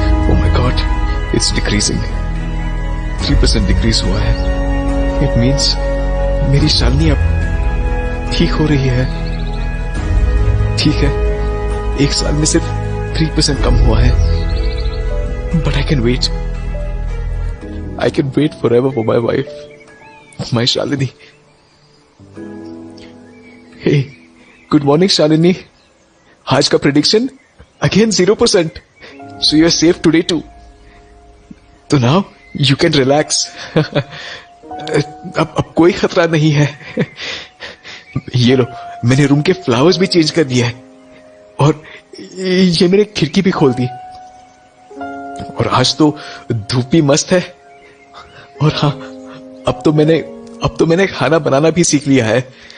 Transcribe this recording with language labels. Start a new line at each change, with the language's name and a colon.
English: Oh my God, it's decreasing.
Hindi: 3% decrease हुआ है। It means मेरी शालिनी अब ठीक हो रही है। ठीक है, 1 साल में सिर्फ 3% कम हुआ है।
English: But I can wait. I can wait forever for my wife, my Shalini. Hey, good morning, Shalini.
Hindi: आज का prediction again 0%.
English: So you are safe today too. तो now you can relax.
Hindi: अब कोई खतरा नहीं है। ये लो, मैंने रूम के फ्लावर्स भी चेंज कर दिए हैं, और ये मेरे खिड़की भी खोल दी। और आज तो धूप भी मस्त है। और हाँ, अब तो मैंने खाना बनाना भी सीख लिया है।